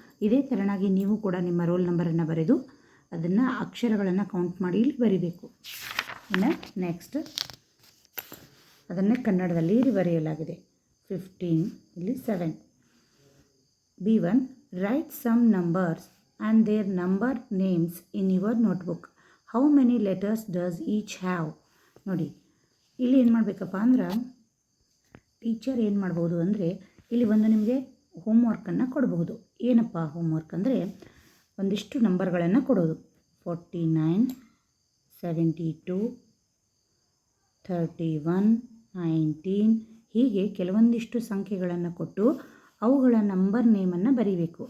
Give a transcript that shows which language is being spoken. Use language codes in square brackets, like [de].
[kn] ಇದೇ ಥರನಾಗಿ ನೀವು ಕೂಡ ನಿಮ್ಮ ರೋಲ್ ನಂಬರನ್ನು ಬರೆದು ಅದನ್ನು ಅಕ್ಷರಗಳನ್ನು ಕೌಂಟ್ ಮಾಡಿ ಇಲ್ಲಿ ಬರೀಬೇಕು. ಇನ್ನು ನೆಕ್ಸ್ಟ್, ಅದನ್ನೇ ಕನ್ನಡದಲ್ಲಿ ಬರೆಯಲಾಗಿದೆ. 15 ಇಲ್ಲಿ 7. [en] B1 write some numbers and their number names in your notebook. How many letters does each have? [kn] ನೋಡಿ, ಇಲ್ಲಿ ಏನು ಮಾಡಬೇಕಪ್ಪ ಅಂದ್ರೆ ಟೀಚರ್ ಏನು ಮಾಡ್ಬೋದು ಅಂದರೆ ಇಲ್ಲಿ ಒಂದು ನಿಮಗೆ ಹೋಮ್ವರ್ಕನ್ನು ಕೊಡಬಹುದು. ಏನಪ್ಪ ಹೋಮ್ವರ್ಕ್ ಅಂದರೆ ಒಂದಿಷ್ಟು ನಂಬರ್ಗಳನ್ನು ಕೊಡೋದು. 49 72 31 19 ಹೀಗೆ ಕೆಲವೊಂದಿಷ್ಟು ಸಂಖ್ಯೆಗಳನ್ನು ಕೊಟ್ಟು ಅವುಗಳ ನಂಬರ್ ನೇಮನ್ನು ಬರೀಬೇಕು.